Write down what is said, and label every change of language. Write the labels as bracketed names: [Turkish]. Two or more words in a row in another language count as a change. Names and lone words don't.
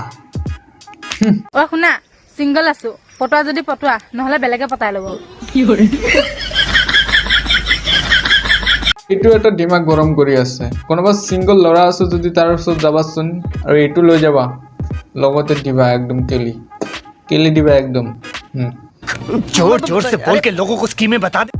[Assamese] ও শুনা সিঙ্গল আছো পটোৱা যদি পটোৱা নহলে বেলেগে পতাই ল'ব কি কৰে এইটো এটা দিমাগ গৰম কৰি আছে কোনোবা সিঙ্গল ল'ৰা আছে যদি তাৰ ওচৰত যাবাচোন আৰু এইটো লৈ যাবা লগতে দিবা একদম কেলি দিবা একদম [Hindi] जोर जोर से बोल के लोगों को स्कीमें बता दे